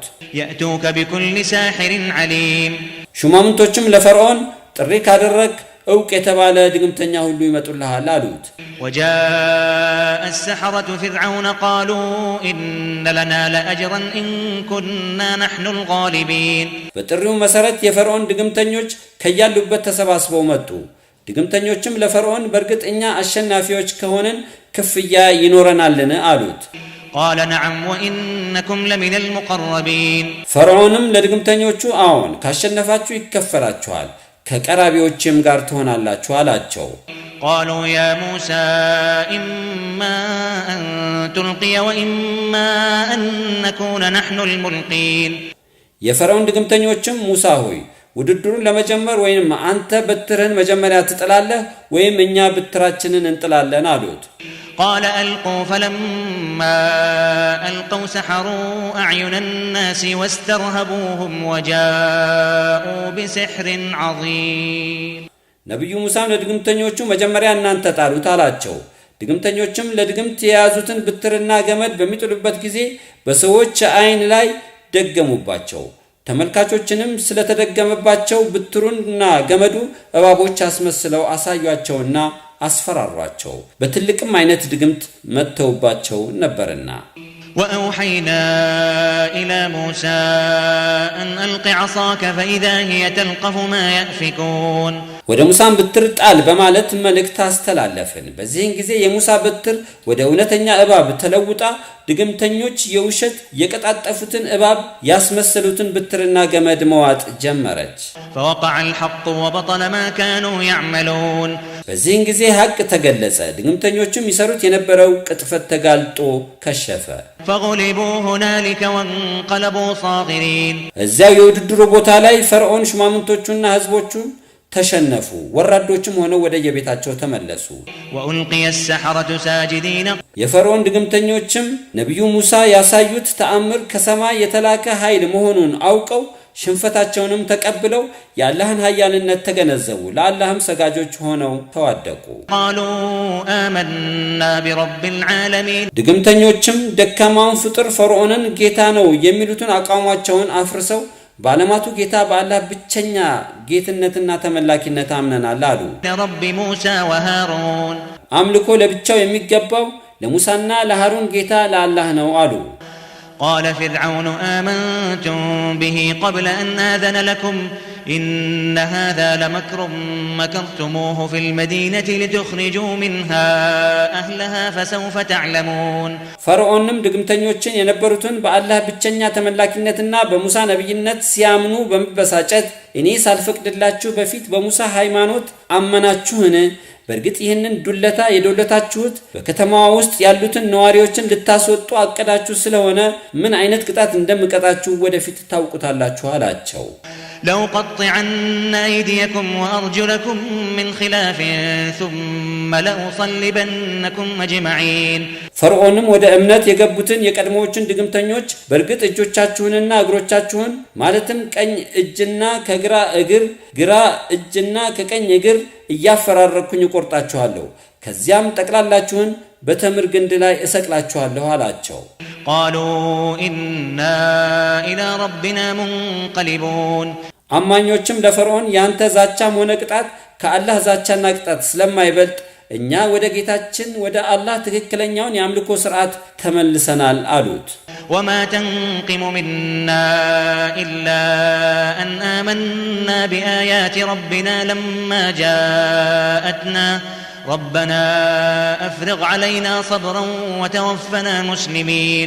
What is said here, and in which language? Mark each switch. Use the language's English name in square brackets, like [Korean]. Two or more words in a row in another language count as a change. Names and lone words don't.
[Arabic] يأتوك بكل ساحر عليم [Amharic] ሹማምንቶችም ለፈርዖን ጥሪ ካደረግ ዕውቅ የተባለ ድግምተኛ ሁሉ ይመጡልሃል አሉት። [Arabic] وجاء السحرة فرعون قالوا إن لنا لأجرا إن كنا نحن الغالبين [Amharic] በጥሪው መሰረት የፈርዖን ድግምተኞች ከያሉበት ተሰባስበው መጡ። ድግምተኞችም ለፈርዖን በእርግጥ እኛ አሸናፊዎች ከሆነን ክፍያ ይኖረናልን አሉት። [Arabic] قال نعم وإنكم لمن المقربين [Amharic] ፈርዖንም ለድግምተኞቹ አዎን ካሸነፋችሁ ይከፈላችኋል ከቀራቢዎችም ጋር ትሆናላችሁ አላቸው። [Arabic] قالوا يا موسى إما أن تلقي وإما أن نكون نحن الملقين [Amharic] የፈርዖን ድግምተኞችም ሙሳ ሆይ ውድድሩን ለመጀመር ወይም አንተ በትርህን መጀመሪያ ትጥላለህ ወይም እኛ በትራችንን እንጥላለን አሉት። [Arabic] قال ألقوا فلما ألقوا سحروا أعين الناس واسترهبوهم وجاءوا بسحر عظيم [Amharic] ነብዩ ሙሳም ለድግምተኞቹ መጀመሪያ እናንተ ጣሉት አላቸው። ድግምተኞችም ለድግምት የያዙትን ብትርና ገመድ በሚጥሉበት ጊዜ በሰዎች አይን ላይ ደገሙባቸው። ተመልካቾችንም ስለተደገመባቸው ብትሩና ገመዱ እባቦች አስመስለው አሳዩአቸውና አስፈራሯቸው። በትልቅም አይነት ድግምት መተውባቸው ነበርና [Arabic] وأوحينا إلى موسى أن ألق عصاك فإذا هي تلقف ما يأفكون [Amharic] ወደ ሙሳም በትር ጣል በማለት መልእክት አስተላለፈን። በዚህን ጊዜ የሙሳ በትር ወደ እውነተኛ እባብ ተለውጣ ድግምተኞች የውሸት የቀጣጠፉትን እባብ ያስመሰሉትን በትርና ገመድ መዋጥ ጀመረች። [Arabic] فوقع الحق وبطل ما كانوا يعملون [Amharic] በዚህን ጊዜ ሐቅ ተገለጸ፣ ድግምተኞችም ይሰሩት የነበረው ቅጥፈት ተጋልጦ ከሸፈ። [Arabic] فغلبوا هنالك وانقلبوا صاغرين [Amharic] እዚያው የውድድሩ ቦታ ላይ ፈርዖን ሹማምንቶቹና ህዝቦቹ ተሸነፉ፣ ወራዶችም ሆነው ወደ የቤታቸው ተመለሱ። [Arabic] وألقي السحرة ساجدين [Amharic] የፈርዖን ድግምተኞችም ነብዩ ሙሳ ያሳዩት ተአምር ከሰማይ የተላከ ኃይል መሆኑን አውቀው ሽንፈታቸውንም ተቀብለው የአላህን ኃያልነት ተገነዘቡ፣ ለአላህም ሰጋጆች ሆነው ተዋደቁ። [Arabic] قالوا آمنا برب العالمين [Amharic] ድግምተኞችም ደካማውን ፍጡር ፈርዖንን ጌታ ነው የሚሉትን አቋማቸውን አፍርሰው ባለማቱ ጌታ በአላህ ብቸኛ ጌትነትና ተመላኪነት አምነናል አሉ። [Arabic] رب موسى وهارون [Amharic] አምልኮ ለብቻው የሚገባው ለሙሳና ለሃሩን ጌታ ለአላህ ነው አሉ። [Arabic] قال فرعون آمنتم به قبل أن آذن لكم إن هذا لمكر مكرتموه في المدينة لتخرجوا منها أهلها فسوف تعلمون [Amharic] ፈርዖንም ድግምተኞችን የነበሩትን በአላህ ብቸኛ ተመላኪነትና በሙሳ ነብይነት ሲያምኑ በመበሳጨት እኔ ሳልፈቅድላችሁ በፊት በሙሳ ሃይማኖት አመናችሁን? በርግጥ ይህንን ዱለታ የዶለታችሁት በከተማዋ ውስጥ ያሉትን ነዋሪዎችን ልታስወጡ አቀዳችሁ ስለሆነ ምን አይነት ቅጣት እንደምቀጣችሁ ወደፊት ታውቁታላችሁ አላቸው። [Arabic] لو قطعن أيديكم وأرجلكم من خلاف ثم لأصلبنكم أجمعين [Amharic] ፈርዖንም ወደ እምነት የገቡትን የቀድሞዎችን ድግምተኞች በርግጥ እጆቻችሁንና እግሮቻችሁን ማለትም ቀኝ እጅና ከግራ እግር፣ ግራ እጅና ከቀኝ እግር እያፈራረኩኝ ቆርጣችኋለሁ፣ ከዚያም ጠቅላላችሁን በተምር ግንድ ላይ እሰቅላችኋለሁ አላቸው። [Arabic] قالوا إنا إلى ربنا منقلبون [Amharic] አማኞችም ለፈርዖን ያንተ ዛቻም ሆነ ቅጣት ከአላህ ዛቻና ቅጣት ስለማይበልጥ እኛ ወደ ጌታችን ወደ አላህ ትክክለኛውን የአምልኮ ሥርዓት ተመልሰናል አሉት። [Arabic] وما تنقم منا إلا أن آمنا بآيات ربنا لما جاءتنا ربنا أفرغ علينا صبرا وتوفنا مسلمين